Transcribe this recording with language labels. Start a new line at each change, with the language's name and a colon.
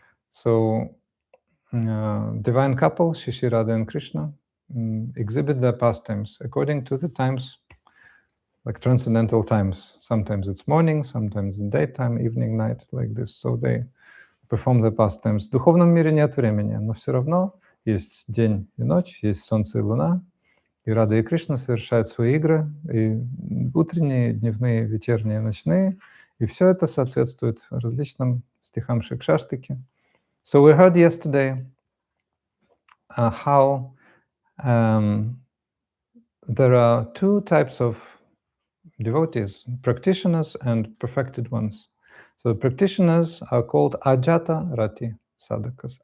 English: So divine couple, Shri Radha and Krishna, exhibit their pastimes according to the times, like transcendental times. Sometimes it's morning, sometimes it's daytime, evening, night, like this. So they perform their pastimes.
Russian: В духовном мире нет времени, но все равно есть день и ночь, есть солнце и луна, и Рада и Кришна совершают свои игры, и утренние, дневные, вечерние, ночные, и все это соответствует различным стихам Шикшаштаки.
English: So we heard yesterday how there are two types of devotees, practitioners and perfected ones. So practitioners are called Ajata Rati sadhakas.